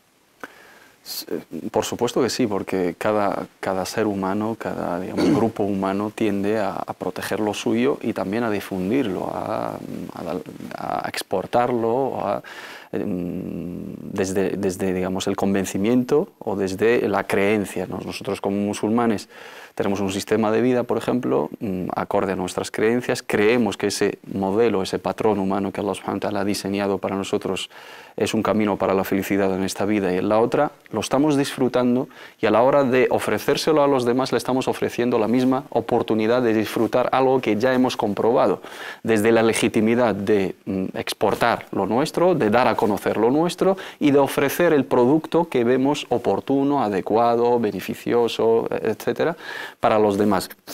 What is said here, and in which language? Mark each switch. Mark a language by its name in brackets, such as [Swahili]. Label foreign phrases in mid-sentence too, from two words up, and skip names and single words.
[Spanish] Por supuesto que sí, porque cada ser humano, cada grupo humano tiende a proteger lo suyo y también a difundirlo, a exportarlo, desde digamos, el convencimiento o desde la creencia, ¿no? Nosotros como musulmanes tenemos un sistema de vida, por ejemplo, acorde a nuestras creencias, creemos que ese modelo, ese patrón humano que Allah [Arabic] سبحانه وتعالى [Spanish] ha diseñado para nosotros es un camino para la felicidad en esta vida y en la otra, lo estamos disfrutando y a la hora de ofrecérselo a los demás le estamos ofreciendo la misma oportunidad de disfrutar algo que ya hemos comprobado, desde la legitimidad de exportar lo nuestro, de dar a conocer lo nuestro y de ofrecer el producto que vemos oportuno, adecuado, beneficioso, etcétera, para los demás.